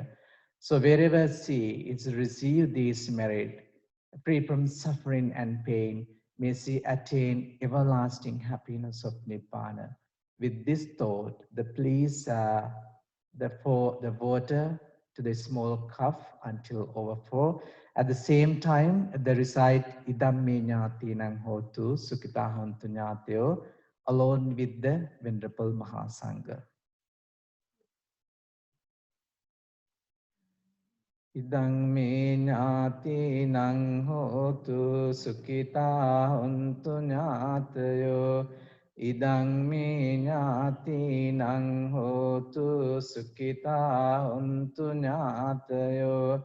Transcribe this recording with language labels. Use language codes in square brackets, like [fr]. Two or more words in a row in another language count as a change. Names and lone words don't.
[en] So wherever she is received this merit, free from suffering and pain, may she attain everlasting happiness of Nibbana. With this thought, please the water to the small cup until overflow. At the same time, the recite [pi] idam me ñātīnaṁ hotu sukita hontu ñātyo [en] along with the Venerable Mahasangha. [pi] Idang me ñātīnaṁ hotu sukita hontu ñātyo. Idang me ñātīnaṁ hotu sukita hontu ñātyo.